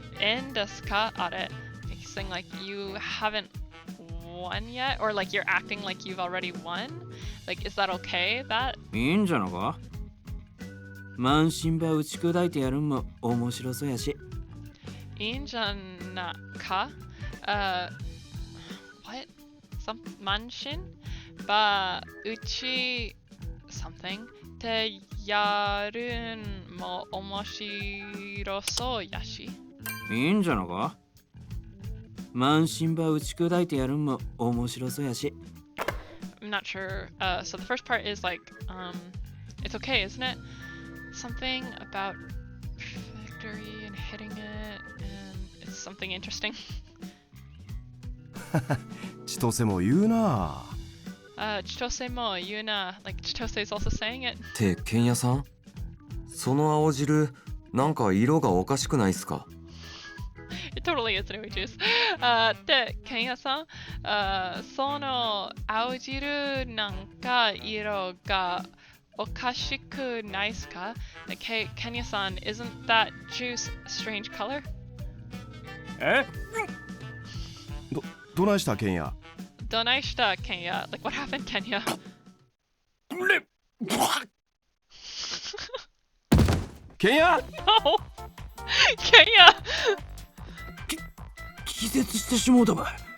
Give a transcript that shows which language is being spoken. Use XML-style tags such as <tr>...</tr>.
<en>And deska are he's saying like you haven't won yet, or like you're acting like you've already won. Like, is that okay? That</en> <ja>いいんじゃなか。満身ば打ち砕いてやるんも面白そうやし。</ja> <en>injanaka what?</en> <ja>Some manshin? Ba uchi something te yarun mo omoshirosou yashi. いいんじゃなか。満身ば打ち砕いてやるんも面白そうやし。</ja> <en>I'm not sure. So the first part is like, it's okay, isn't it? Something about victory and hitting it, and it's something interesting.</en> <ja>千歳も言うな。 Chitose mo yuna,</ja> <en>like Chitose is also saying it.</en> <ja>ってケンヤさん、その青汁なんか色がおかしくないっすか。</ja> <en>It totally is Nui juice.</en> <ja>で、ケンヤさん、その青汁なんか色がおかしくないっすか？</ja> <en>Like, hey, Kenya-san, isn't that juice a strange color?</en> <ja>え？どないしたケンヤ。どないした、Kenya?</ja> <en>Like, what happened, Kenya?</en> <ja>ケンヤ</ja> <en>No! Kenya!</en> <ja>気絶してしもうたばい。</ja>